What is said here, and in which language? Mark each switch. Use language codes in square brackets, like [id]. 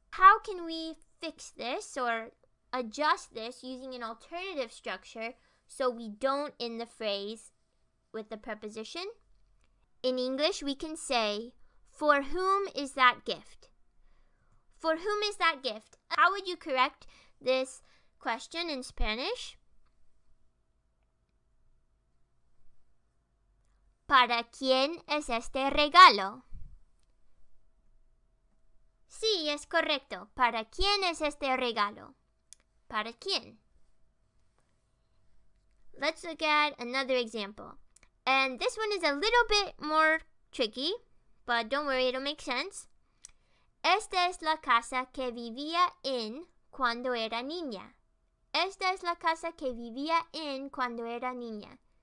[en] How can we fix this or adjust this using an alternative structure so we don't end the phrase with the preposition? In English, we can say, for whom is that gift? For whom is that gift? How would you correct this question in Spanish? [es] ¿Para quién es este regalo? Sí, es correcto. ¿Para quién es este regalo? ¿Para quién? [en] Let's look at another example. And this one is a little bit more tricky, but don't worry, it'll make sense. [es] Esta es la casa que vivía en cuando era niña. Esta es la casa que vivía en cuando era niña.